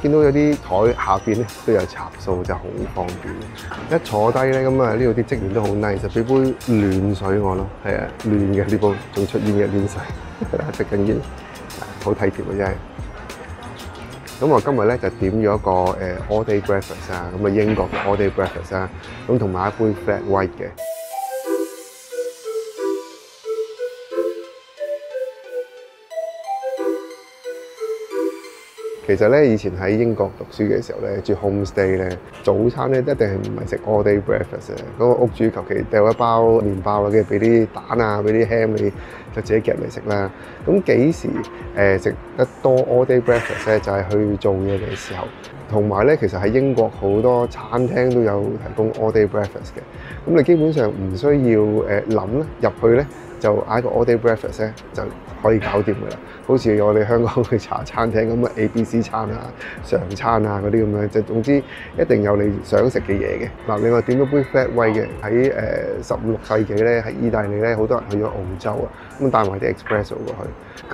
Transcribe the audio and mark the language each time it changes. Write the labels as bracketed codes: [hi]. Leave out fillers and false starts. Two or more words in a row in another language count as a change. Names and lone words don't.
[yue] 見到有啲台下邊咧都有插數，就好方便。一坐低咧，呢度啲職員都好 nice，就俾杯暖水我咯。係啊，暖嘅呢部仲出煙嘅暖水，食緊煙，好體貼啊真係。我今日咧就點咗一個 [en] all day breakfast [yue] 啊，英國嘅 [en] all day breakfast [yue] 啊，同埋一杯 [en] flat white [yue] 嘅。其實咧，以前喺英國讀書嘅時候咧，住 homestay 咧，早餐咧一定係唔係食 [en] all day breakfast [yue] 嘅。嗰個屋主求其掉一包麵包啦，跟住俾啲蛋啊，俾啲 ham 你就自己夾嚟食啦。幾時食得多 [en] all day breakfast [yue] 咧？就係去做嘢嘅時候。同埋咧，其實喺英國好多餐廳都有提供 [en] all day breakfast [yue] 嘅。你基本上唔需要諗啦，入去咧就嗌個 [en] all day breakfast [yue] 咧就可以搞掂㗎啦。好似我哋香港去茶餐廳咁ABC 餐啊、常餐啊嗰啲咁樣，總之一定有你想食嘅嘢嘅。另外點咗杯 [en] flat white [yue] 嘅，喺15、16世紀咧，喺意大利咧，好多人去咗澳洲啊，帶埋啲 espresso 過去。